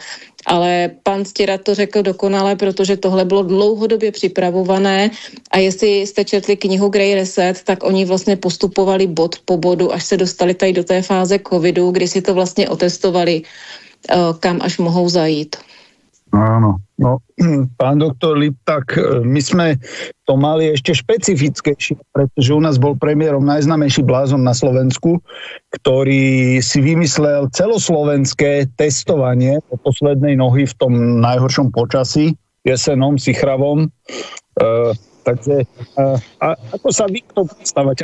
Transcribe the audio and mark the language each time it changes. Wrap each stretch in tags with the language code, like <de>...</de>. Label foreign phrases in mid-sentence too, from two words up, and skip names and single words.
<cs>Ale pan Stěrat to řekl dokonale, protože tohle bylo dlouhodobě připravované a jestli jste četli knihu Grey Reset, tak oni vlastně postupovali bod po bodu, až se dostali tady do té fáze covidu, kdy si to vlastně otestovali, kam až mohou zajít.</cs> <sk>Áno, no, pán doktor Lipták, my sme to mali ešte špecifickejšie, pretože u nás bol premiérom najznámejší blázon na Slovensku, ktorý si vymyslel celoslovenské testovanie po poslednej nohy v tom najhoršom počasí, jesenom, sichravom. Takže ako sa vy k tomu stávate?</sk>